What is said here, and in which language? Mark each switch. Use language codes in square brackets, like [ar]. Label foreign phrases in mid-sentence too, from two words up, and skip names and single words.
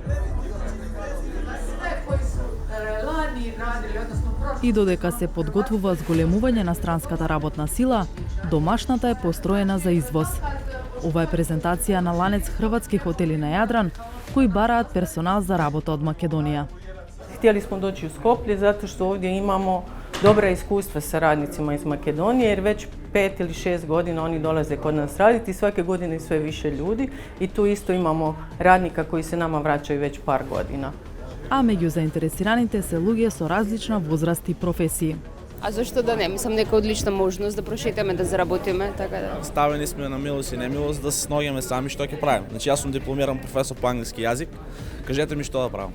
[mk] И додека се подготвува зголемување на странската работна сила, домашната е построена за извоз. Ова е презентација на ланец хрватски хотели на Јадран, кои бараат персонал за работа од Македонија. [hr] Htjeli smo doći u Skoplje zato što ovdje imamo dobra iskustva sa radnicima iz Makedonije, jer već 5 ili 6 godina oni dolaze kod nas raditi i svake godine sve više ljudi i tu isto imamo radnika koji se nama vraćaju već par godina. [mk] А меѓу заинтересираните се луѓе со различна возраст и професии. А зашто да не? Мислам дека одлична можност да прошетаме, да заработиме, така да. Ставени сме на милост и немилост да се сногиме сами што ќе правиме. Значи јас сум дипломиран професор по англиски јазик. Кажете ми што да правам.